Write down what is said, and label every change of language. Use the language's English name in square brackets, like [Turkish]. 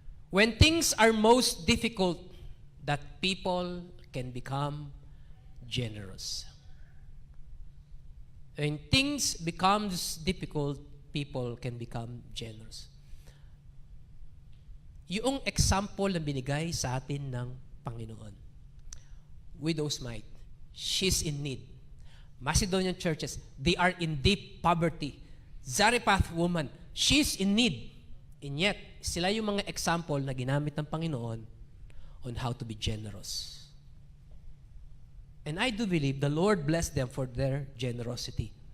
[English] When things are most difficult, that people can become generous. When things becomes difficult, people can become generous. [Filipino] Yung example na binigay sa atin ng Panginoon. [English] Widow's mite. She's in need. Macedonian churches, they are in deep poverty. Zarephath woman, she's in need. And yet, [Filipino] sila yung mga example na ginamit ng Panginoon [English] on how to be generous. And I do believe the Lord blessed them for their generosity.